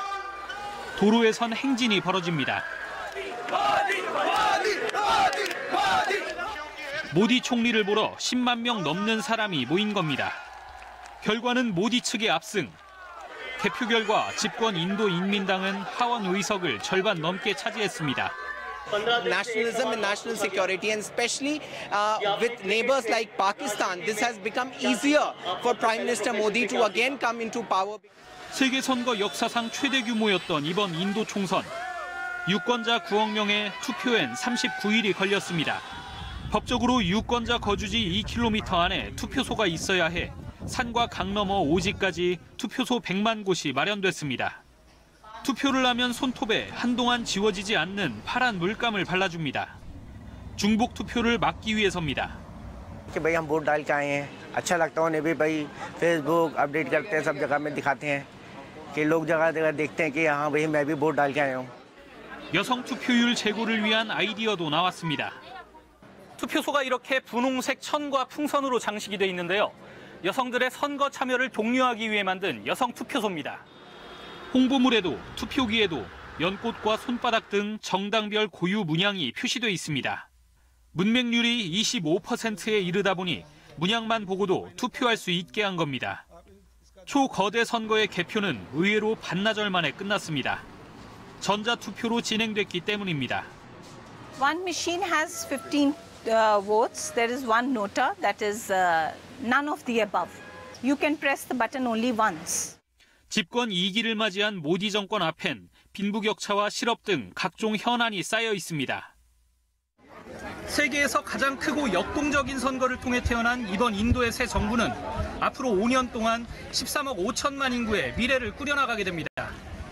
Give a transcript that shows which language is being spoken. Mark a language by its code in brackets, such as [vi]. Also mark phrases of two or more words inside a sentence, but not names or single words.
[ko] 도로에선 행진이 벌어집니다. 모디 총리를 보러 10만 명 넘는 사람이 모인 겁니다. 결과는 모디 측의 압승. 개표 결과 집권 인도 인민당은 하원 의석을 절반 넘게 차지했습니다. [en] Nationalism and national security, and especially with neighbors like Pakistan, this has become easier for Prime Minister Modi to again come into power. [ko] 세계 선거 역사상 최대 규모였던 이번 인도 총선. 유권자 9억 명의 투표엔 39일이 걸렸습니다. 법적으로 유권자 거주지 2km 안에 투표소가 있어야 해 산과 강 너머 오지까지 투표소 100만 곳이 마련됐습니다. 투표를 하면 손톱에 한동안 지워지지 않는 파란 물감을 발라줍니다. 중복 투표를 막기 위해서입니다. [hi] कि भाई हम वोट डाल के आए हैं, अच्छा लगता है उन्हें भी भाई फेसबुक अपडेट करते हैं, सब जगह में दिखाते हैं कि लोग जगह जगह देखते हैं कि हाँ भाई मैं भी वोट डाल के आया हूँ. [ko] 여성 투표율 제고를 위한 아이디어도 나왔습니다. 투표소가 이렇게 분홍색 천과 풍선으로 장식이 돼 있는데요. 여성들의 선거 참여를 독려하기 위해 만든 여성 투표소입니다. 홍보물에도 투표기에도 연꽃과 손바닥 등 정당별 고유 문양이 표시돼 있습니다. 문맹률이 25%에 이르다 보니 문양만 보고도 투표할 수 있게 한 겁니다. 초거대 선거의 개표는 의외로 반나절 만에 끝났습니다. 전자투표로 진행됐기 때문입니다. [en] One machine has 15 votes. There is one nota, that is none of the above. You can press the button only once. [ko] 집권 2기를 맞이한 모디 정권 앞엔 빈부격차와 실업 등 각종 현안이 쌓여 있습니다. 세계에서 가장 크고 역동적인 선거를 통해 태어난 이번 인도의 새 정부는 앞으로 5년 동안 13억 5천만 인구의 미래를 꾸려나가게 됩니다.